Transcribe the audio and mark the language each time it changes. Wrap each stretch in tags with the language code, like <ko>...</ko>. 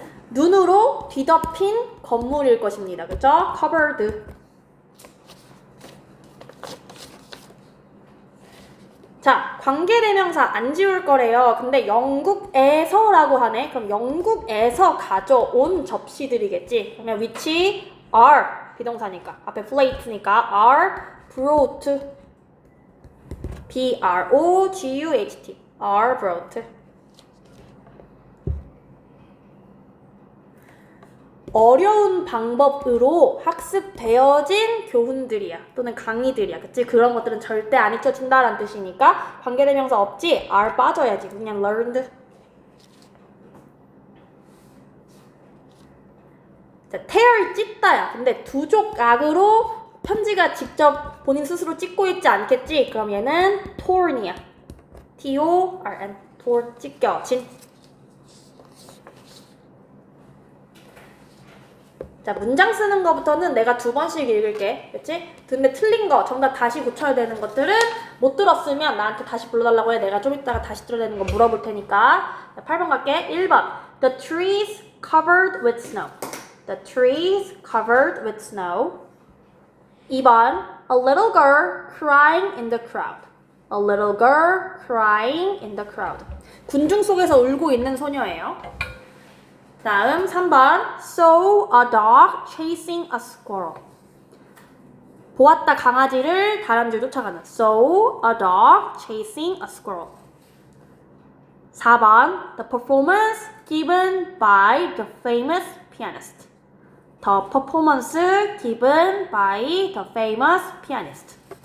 <ko>눈으로 뒤덮인 건물일 것입니다. 그쵸? covered. 자, 관계대명사 안 지울 거래요. 근데 영국에서라고 하네. 그럼 영국에서 가져온 접시들이겠지. 그러면 which are 비동사니까 앞에 plate니까 are brought. B-R-O-G-U-H-T are brought. 어려운 방법으로 학습되어진 교훈들이야. 또는 강의들이야. 그치? 그런 것들은 절대 안 잊혀진다라는 뜻이니까 관계대명사 없지? are 빠져야지. 그냥 learned. 자, tear 찢다야. 근데 두 조각으로 편지가 직접 본인 스스로 찢고 있지 않겠지? 그럼 얘는 torn이야. T-O-R-N. torn. 찢겨진. 자, 문장 쓰는 거부터는 내가 2번씩 읽을게. 그치? 근데 틀린 거, 정답 다시 고쳐야 되는 것들은 못 들었으면 나한테 다시 불러달라고 해. 내가 좀 이따가 다시 들어야 되는 거 물어볼 테니까. 자, 8번 갈게. 1번.</ko> <en>The trees covered with snow. The trees covered with snow.</en> <ko>2번.</ko> <en>A little girl crying in the crowd. A little girl crying in the crowd.</en> <ko>군중 속에서 울고 있는 소녀예요. 다음 3번.</ko> <en>Saw a dog chasing a squirrel.</en> <ko>보았다 강아지를 다람쥐를 쫓아가는.</ko> <en>Saw a dog chasing a squirrel.</en> <ko>4번.</ko> <en>The performance given by the famous pianist. The performance given by the famous pianist.</en>